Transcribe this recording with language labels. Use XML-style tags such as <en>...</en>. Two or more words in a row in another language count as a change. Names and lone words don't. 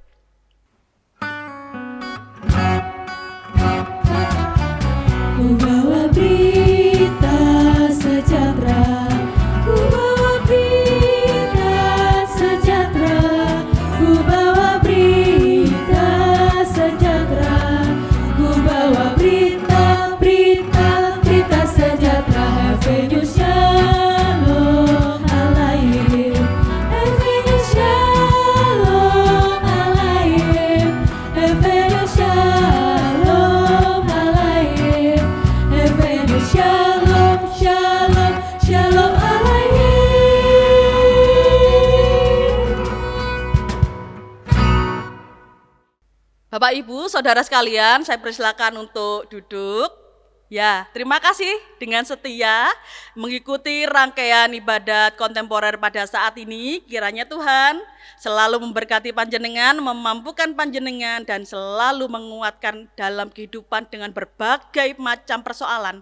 <id>Ku bawa berita sejahtera, ku bawa berita sejahtera, ku bawa berita sejahtera, ku bawa berita sejahtera.</id> <he>הבאנו שלום עליכם, הבאנו שלום עליכם, הבאנו שלום עליכם, הבאנו שלום, שלום, שלום עליכם.</he> <id>Bapak, Ibu, Saudara sekalian, saya persilakan untuk duduk. Ya, terima kasih dengan setia mengikuti rangkaian ibadat kontemporer pada saat ini. Kiranya Tuhan selalu memberkati panjenengan, memampukan panjenengan, dan selalu menguatkan dalam kehidupan dengan berbagai macam persoalan.</id>